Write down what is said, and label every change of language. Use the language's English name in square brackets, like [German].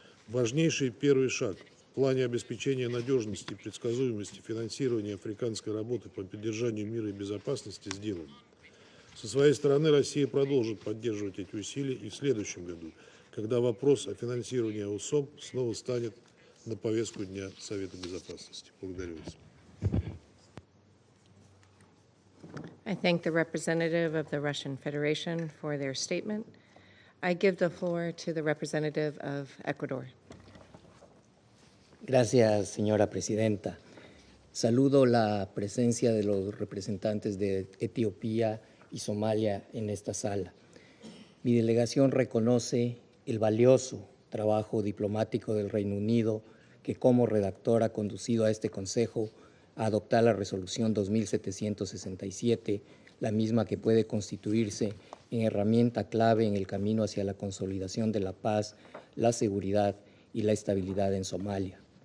[Russian] Важнейший первый шаг в плане обеспечения надежности и предсказуемости финансирования африканской работы по поддержанию мира и безопасности сделан. Со своей стороны Россия продолжит поддерживать эти усилия и в следующем году, когда вопрос о финансировании АУСОМ снова станет на повестку дня Совета Безопасности. Благодарю вас. [English] I thank the representative of the Russian Federation for their statement. I give the floor to the representative of Ecuador. [Spanish] Gracias, señora presidenta. Saludo la presencia de los representantes de Etiopía y Somalia en esta sala. Mi delegación reconoce el valioso trabajo diplomático del Reino Unido que como redactor ha conducido a este Consejo a adoptar la resolución 2767, la misma que puede constituirse en herramienta clave en el camino hacia la consolidación de la paz, la seguridad y la estabilidad en Somalia.